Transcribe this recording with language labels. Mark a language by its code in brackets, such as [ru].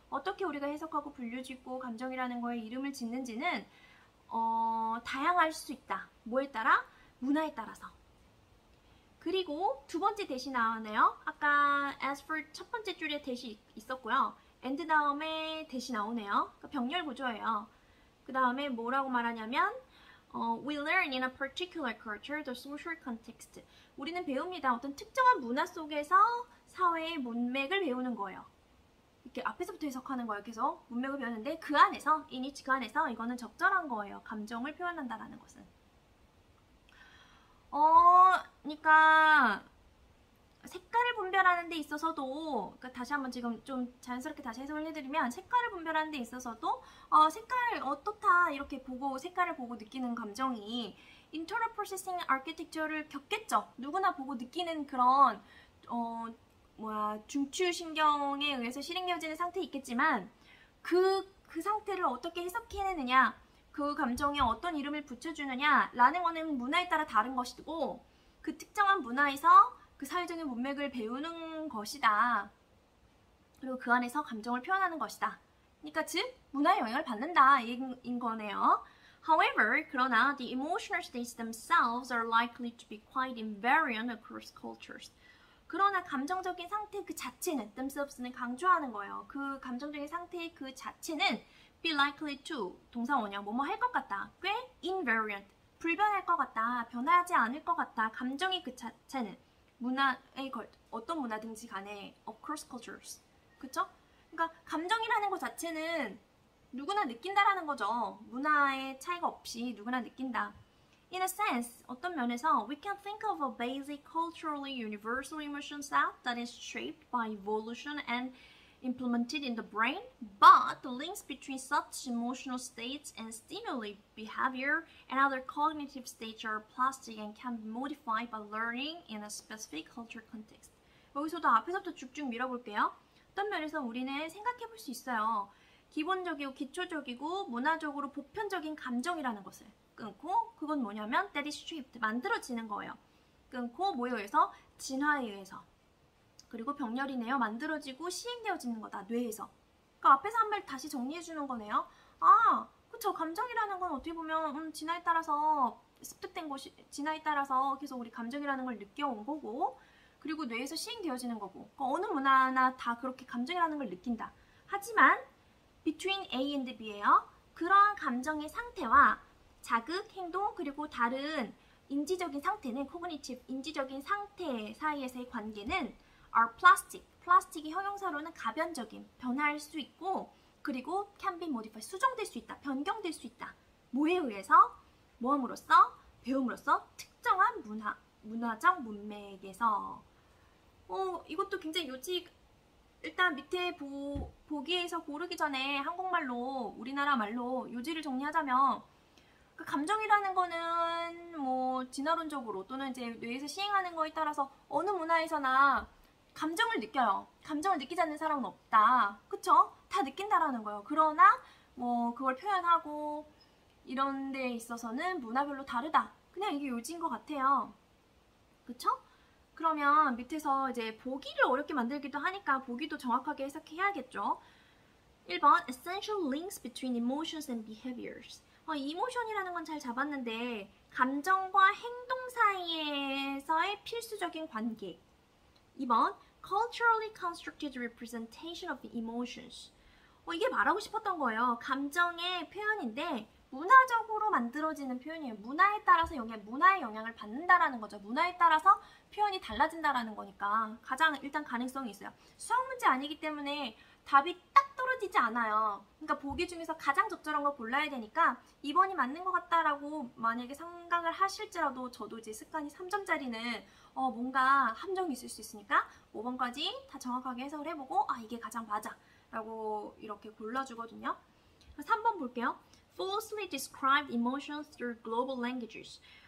[ko] 어떻게 우리가 해석하고 분류짓고 감정이라는 거에 이름을 짓는지는 다양할 수 있다. 뭐에 따라? 문화에 따라서. 그리고 두 번째 대시 나오네요. 아까 as for 첫 번째 줄에 대시 있었고요. and 다음에 대시 나오네요. 그러니까 병렬 구조예요. 그 다음에 뭐라고 말하냐면 [en] we learn in a particular culture the social context. [ko] 우리는 배웁니다. 어떤 특정한 문화 속에서 사회의 문맥을 배우는 거예요. 이렇게 앞에서부터 해석하는 거예요. 계속 문맥을 배우는데 그 안에서 그 안에서 이거는 적절한 거예요. 감정을 표현한다라는 것은. 그러니까 색깔을 분별하는 분별하는 데 있어서도, 그러니까 다시 한번 지금 좀 자연스럽게 다시 해석을 해드리면, 색깔을 분별하는 데 있어서도 색깔 어떻다 이렇게 보고 색깔을 보고 느끼는 감정이 internal processing architecture를 겪겠죠. 누구나 보고 느끼는 그런 중추신경에 의해서 실행되어지는 상태에 있겠지만 그 상태를 어떻게 해석해내느냐, 그 감정에 어떤 이름을 붙여주느냐 라는 거는 문화에 따라 다른 것이고, 그 특정한 문화에서 그 사회적인 문맥을 배우는 것이다. 그리고 그 안에서 감정을 표현하는 것이다. 그러니까 즉 문화의 영향을 받는다 인 거네요. [en] However, [ko] 그러나 [en] the emotional states themselves are likely to be quite invariant across cultures. [ko] 그러나 감정적인 상태 그 자체는, themselves는 강조하는 거예요. 그 감정적인 상태의 그 자체는 [en] be likely to, [ko] 동사 원형, 뭐뭐 할 것 같다. 꽤 invariant, 불변할 것 같다. 변하지 않을 것 같다. 감정의 그 자체는 문화의 어떤 문화든지 간에 [en] across cultures. [ko] 그쵸? 그러니까 감정이라는 것 자체는 누구나 느낀다라는 거죠. 문화의 차이가 없이 누구나 느낀다. [en] In a sense, [ko] 어떤 면에서 [en] we can think of a basic culturally universal emotion set that is shaped by evolution and implemented in the brain, but the links between such emotional states and stimuli behavior and other cognitive states are plastic and can be modified by learning in a specific culture context. [ko] 여기서도 앞에서부터 쭉쭉 밀어볼게요. 어떤 면에서 우리는 생각해 볼 수 있어요. 기본적이고 기초적이고 문화적으로 보편적인 감정이라는 것을 끊고, 그건 뭐냐면 [en] that is shaped, [ko] 만들어지는 거예요. 끊고 뭐에 의해서? 진화에 의해서. 그리고 병렬이네요. 만들어지고 시행되어지는 거다. 뇌에서. 그러니까 앞에서 한 번 다시 정리해 주는 거네요. 그쵸. 감정이라는 건 어떻게 보면 진화에 따라서 습득된 것이, 진화에 따라서 계속 우리 감정이라는 걸 느껴온 거고, 그리고 뇌에서 시행되어지는 거고, 그러니까 어느 문화나 다 그렇게 감정이라는 걸 느낀다. 하지만 [en] between A and B [ko] 예요. 그러한 감정의 상태와 자극, 행동, 그리고 다른 인지적인 상태는 cognitive, 인지적인 상태 사이에서의 관계는 [en] are plastic. [ko] 플라스틱이 형용사로는 가변적인, 변할 수 있고, 그리고 [en] can be modified, [ko] 수정될 수 있다, 변경될 수 있다. 뭐에 의해서? 모함으로써, 배움으로써 특정한 문화적 문맥에서. 이것도 굉장히 일단 밑에 보기에서 고르기 전에 한국말로, 우리나라 말로 요지를 정리하자면, 그 감정이라는 거는 뭐 진화론적으로 또는 이제 뇌에서 시행하는 거에 따라서 어느 문화에서나 감정을 느껴요. 감정을 느끼지 않는 사람은 없다. 그쵸? 다 느낀다라는 거예요. 그러나 뭐 그걸 표현하고 이런 데 있어서는 문화별로 다르다. 그냥 이게 요지인 것 같아요. 그쵸? 그러면 밑에서 이제 보기를 어렵게 만들기도 하니까 보기도 정확하게 해석해야겠죠. [en] 1번 Essential links between emotions and behaviors. [ko] 이모션이라는 건 잘 잡았는데 감정과 행동 사이에서의 필수적인 관계. [en] 2번 Culturally constructed representation of emotions. [ko] 이게 말하고 싶었던 거예요. 감정의 표현인데 문화적으로 만들어지는 표현이에요. 문화에 따라서 문화의 영향을 받는다라는 거죠. 문화에 따라서 표현이 달라진다라는 거니까 가장 일단 가능성이 있어요. 수학 문제 아니기 때문에 답이 딱 떨어지지 않아요. 그러니까 보기 중에서 가장 적절한 걸 골라야 되니까 2번이 맞는 것 같다라고 만약에 생각을 하실지라도 저도 이제 습관이 3점짜리는 뭔가 함정이 있을 수 있으니까 5번까지 다 정확하게 해석을 해보고 이게 가장 맞아 라고 이렇게 골라주거든요. 3번 볼게요. [en] Falsely described emotions through global languages.